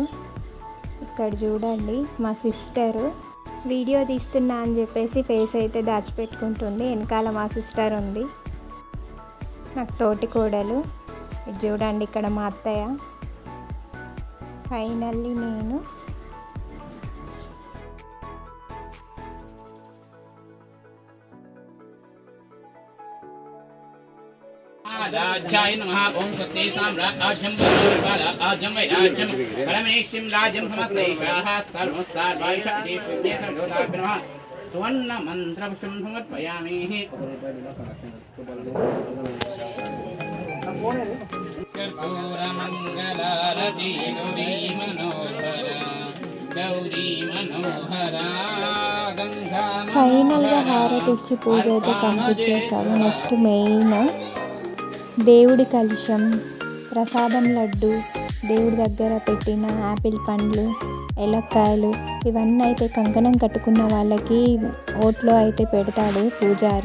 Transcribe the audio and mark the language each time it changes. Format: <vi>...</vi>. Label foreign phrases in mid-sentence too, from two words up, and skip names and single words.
<te>ఇక్కడ చూడండి, మా సిస్టరు వీడియో తీస్తున్నా అని చెప్పేసి ఫేస్ అయితే దాచిపెట్టుకుంటుంది. వెనకాల మా సిస్టర్ ఉంది, నాకు తోటి కోడలు. ఇది చూడండి, ఇక్కడ మా అత్తయ్య. ఫైనల్లీ నేను</te> <sa>राजाय नमः। ओम स्वस्ति साम्राज्यं राज्यं वैराज्यं परमेष्टिं राज्यं समग्रैषाः सर्वसार्वायशक्तिः सर्वोदाग्नः सुवर्ण मन्त्रपुष्पं समर्पयामि। कर्पूरमङ्गलारति गौरी मनोहरा</sa> <te>ఫైనల్గా హారతి ఇచ్చి పూజ అయితే కంప్లీట్ చేశారు.</te> <en>next main</en> <te>దేవుడి కలశం, ప్రసాదం లడ్డు, దేవుడి దగ్గర పెట్టిన యాపిల్ పండ్లు, ఎలక్కాయలు, ఇవన్నీ అయితే కంకణం కట్టుకున్న వాళ్ళకి ఓట్లో అయితే పెడతాడు పూజారి.</te>